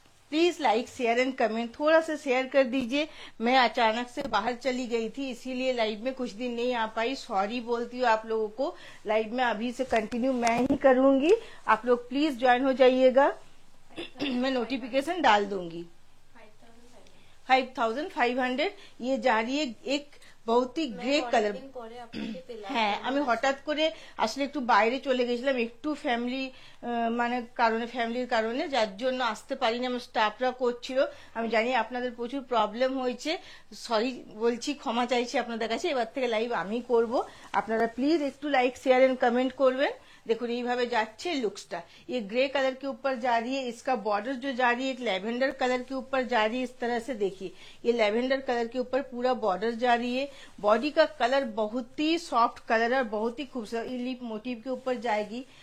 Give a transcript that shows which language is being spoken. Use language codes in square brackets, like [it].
[hi] Please like share and comment, थोड़ा सा share कर दीजिए। मैं अचानक से बाहर चली गई थी, इसीलिए लाइव में कुछ दिन नहीं आ पाई, सॉरी बोलती हूँ आप लोगों को। लाइव में अभी से कंटिन्यू मैं ही करूंगी, आप लोग प्लीज ज्वाइन हो जाइएगा। मैं नोटिफिकेशन डाल दूंगी। 5500 ये जा रही है, एक बहुत ही গ্রে কালার। [bn] হ্যাঁ, আমি হঠাৎ করে আসলে একটু বাইরে চলে গেছিলাম, একটু ফ্যামিলির কারণে, যার জন্য আসতে পারিনি। আমার স্টাফরা করছিল, আমি জানি আপনাদের প্রচুর প্রবলেম হয়েছে, সরি বলছি, ক্ষমা চাইছি আপনাদের কাছে। এবার থেকে লাইভ আমি করব, আপনারা প্লিজ একটু লাইক शेयर एंड कमेंट করবেন। [hi] देखो [bn] এইভাবে যাচ্ছে [hi] लुक्सটা, ये ग्रे कलर के ऊपर जा रही है, इसका बॉर्डर जो जा रही है एक लेवेंडर कलर के ऊपर जा रही है। इस तरह से देखिए, ये लेवेंडर कलर के ऊपर पूरा बॉर्डर जा रही है। बॉडी का कलर बहुत ही सॉफ्ट कलर और बहुत ही खूबसूरत, ये लीफ मोटिव के ऊपर जाएगी।